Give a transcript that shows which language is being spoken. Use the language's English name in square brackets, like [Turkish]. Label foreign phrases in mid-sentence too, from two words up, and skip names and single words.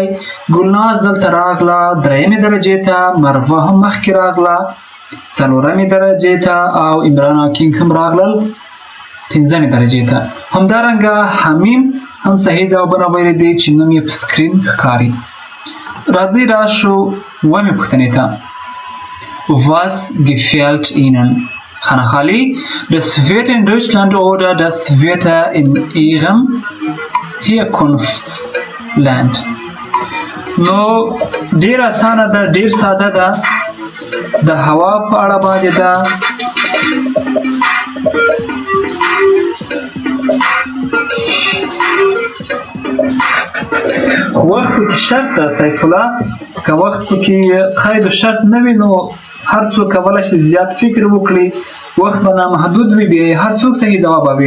[Pashto] ګلناز دلته راغله 3مې درجې ته، مروه هم مخکې راغله 4مې درجې ته، او عمران حکیم هم راغلل 5مې درجې ته. همدارنګه حمیم هم صحیح ځوابونه ویلي دي چې نوم یې په سکرین ښکاري. راځئ راشو 7مې پوښتنې ته. [German] Was gefällt Ihnen? [Pashto] خانخالي. [German] Das Wetter in Deutschland oder das Wetter in Ihrem Herkunftsland. [Pashto] نو ډیر اسانه ده، ډیر ساده ده. د هوا په اړه باندې ده. خو وخت کې شرط ده سیف الله، که وخت کې قید و شرط نه وي نو هر څوک کولی شي زیات فکر وکړي، وخت به نامحدود وي، بیا هر څوک صحیح ځواب ووایي.